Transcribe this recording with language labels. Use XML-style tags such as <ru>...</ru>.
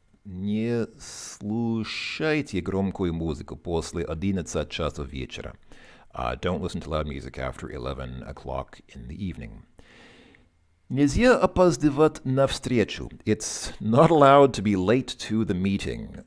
<ru>Не слушайте громкую музыку после 11 часов вечера.</ru> <en>Don't listen to loud music after 11 o'clock in the evening.</en> <ru>Нельзя опаздывать на встречу.</ru> <en>It's not allowed to be late to the meeting.</en>